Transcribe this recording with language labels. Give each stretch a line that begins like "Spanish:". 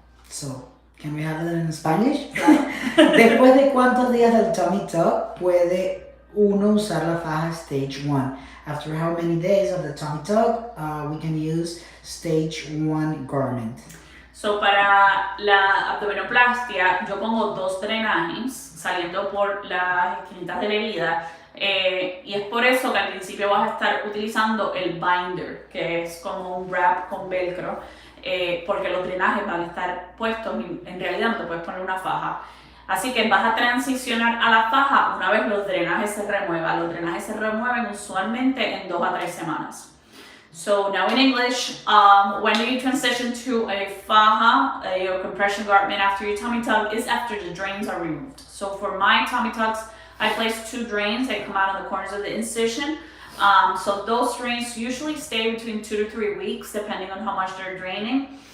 English: So, can we have it in Spanish?
Spanish: Después de cuántos días del tummy tuck puede usar la faja stage 1.
English: After how many days of the tummy tuck, we can use stage 1 garment.
Spanish: So para la abdominoplastia yo pongo 2 drenajes saliendo por las esquinitas de la herida y es por eso que al principio vas a estar utilizando el binder, que es como un wrap con velcro, porque los drenajes van a estar puestos y en realidad no te puedes poner una faja. Así que vas a transicionar a la faja una vez los drenajes se remuevan. Los drenajes se remueven usualmente en 2 a 3 semanas.
English: So now in English, when do you transition to a faja, your compression garment after your tummy tuck, is after the drains are removed. So for my tummy tucks, I place 2 drains. They come out on the corners of the incision. So those drains usually stay between 2 to 3 weeks, depending on how much they're draining.